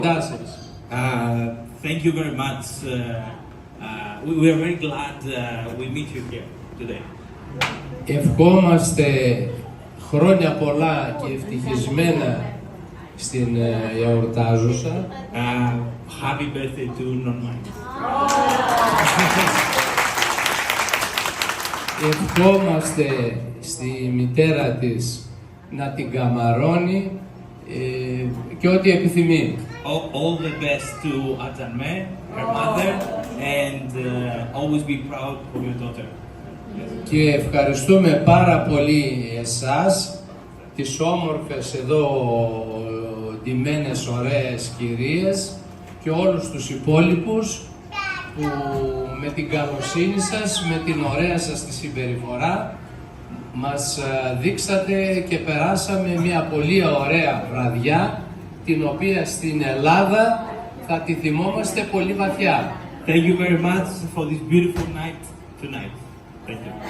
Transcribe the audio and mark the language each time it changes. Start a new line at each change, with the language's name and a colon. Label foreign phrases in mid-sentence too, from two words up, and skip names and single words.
English: Thank you very much. We are very glad we meet you here today.
Greek: Ευχόμαστε χρόνια πολλά και ευτυχισμένα στην εορτάζουσα.
English: Happy birthday to Non-Mind.
Greek: Ευχόμαστε στη μητέρα της να την καμαρώνει και ό,τι επιθυμεί.
English: All the best to Atanme, her mother, and always be proud of your daughter.
Greek: Και ευχαριστούμε πάρα πολύ εσάς, τις όμορφες εδώ ντυμένες ωραίες κυρίες και όλους τους υπόλοιπους που με την καλοσύνη σας, με την ωραία σας τη συμπεριφορά μας δείξατε και περάσαμε μια πολύ ωραία βραδιά, την οποία στην Ελλάδα θα τη θυμόμαστε πολύ βαθιά.
English: Thank you very much for this beautiful night tonight. Thank you.